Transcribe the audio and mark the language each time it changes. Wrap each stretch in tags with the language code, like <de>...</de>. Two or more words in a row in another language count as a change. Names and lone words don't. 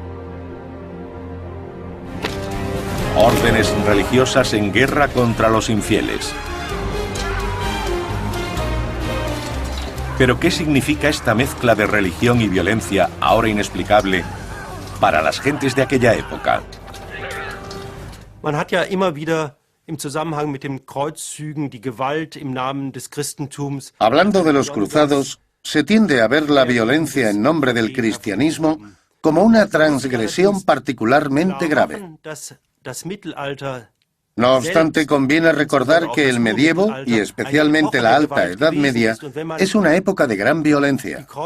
<es>Órdenes religiosas en guerra contra los infieles. ¿Pero qué significa esta mezcla de religión y violencia ahora inexplicable para las gentes de aquella época?</es> <de>Man hat ja immer wieder im Zusammenhang mit den Kreuzzügen die Gewalt im Namen des Christentums.</de> <es>Hablando de los cruzados, se tiende a ver la violencia en nombre del cristianismo como una transgresión particularmente grave. No obstante, conviene recordar que el medievo, y especialmente la Alta Edad Media, es una época de gran violencia.</es>